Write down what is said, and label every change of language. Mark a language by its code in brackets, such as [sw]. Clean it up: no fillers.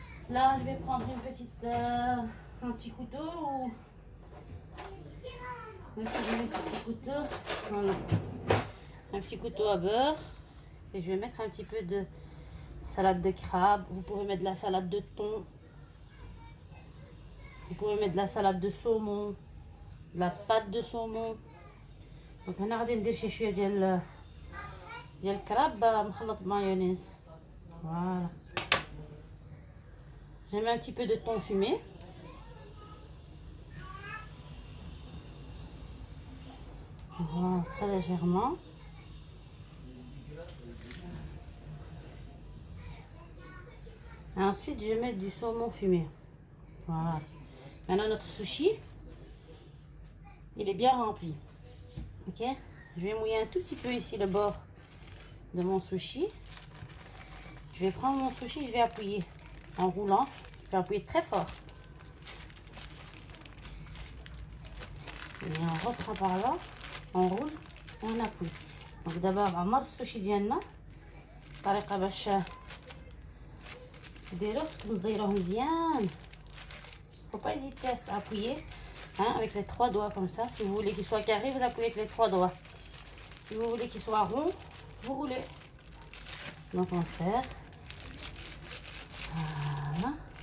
[fr] Là, je vais prendre une petite, un petit couteau ou ce petit couteau. Voilà. Un petit couteau à beurre. Et je vais mettre un petit peu de salade de crabe. Vous pouvez mettre de la salade de thon. Vous pouvez mettre de la salade de saumon. De la pâte de saumon. Donc, on a [ar] غادي شويه ديال الكراب مخلط بمايونيز. [fr] Voilà. Je mets un petit peu de thon fumé. Voilà, très légèrement. Et ensuite, je vais mettre du saumon fumé. Voilà. Maintenant, notre sushi, il est bien rempli. Ok? Je vais mouiller un tout petit peu ici le bord de mon sushi. Je vais prendre mon sushi, je vais appuyer en roulant. Je vais appuyer très fort. Et on reprend par là, on roule et on appuie. Donc d'abord, on marche [ar] السوشي ديالنا بطريقه باش ديروه خصكم تزيروه مزيان. [fr] Faut pas hésiter à appuyer hein, avec les 3 doigts comme ça. Si vous voulez qu'il soit carré, vous appuyez avec les 3 doigts. Si vous voulez qu'il soit rond, vous roulez. Donc on serre. Voilà.